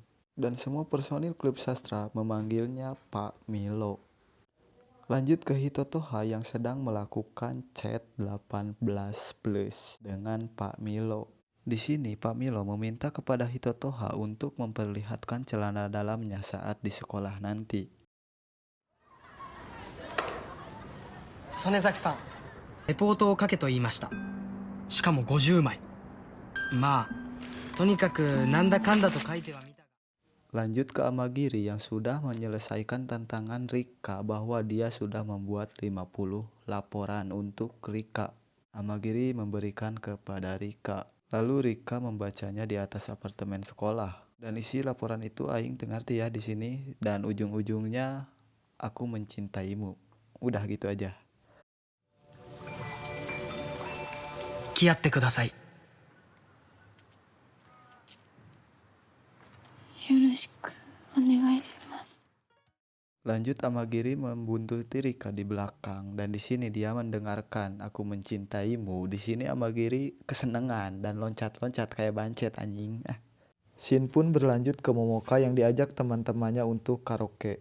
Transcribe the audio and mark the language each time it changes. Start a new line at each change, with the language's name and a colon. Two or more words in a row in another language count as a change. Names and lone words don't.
Indonesian: Dan semua personil klub sastra memanggilnya Pak Milo. Lanjut ke Hitotoha yang sedang melakukan chat 18+ dengan Pak Milo. Di sini Pak Milo meminta kepada Hitotoha untuk memperlihatkan celana dalamnya saat di sekolah nanti.
Japanese: 曽根崎さん、レポートを書けと言いました。しかも50枚。まあ、とにかくなんだかんだと書いてはみたが。
Indonesian: Lanjut ke Amagiri yang sudah menyelesaikan tantangan Rika bahwa dia sudah membuat 50 laporan untuk Rika. Amagiri memberikan kepada Rika. Lalu Rika membacanya di atas apartemen sekolah. Dan isi laporan itu aing ngerti ya di sini dan ujung-ujungnya aku mencintaimu. Udah gitu aja.
Japanese: 付き合ってください。よろしくお願いします。
Indonesian: Lanjut Amagiri membuntuti Rika di belakang dan di sini dia mendengarkan aku mencintaimu. Di sini Amagiri kesenangan dan loncat-loncat kayak bancet anjing. Shin pun berlanjut ke Momoka yang diajak teman-temannya untuk karaoke.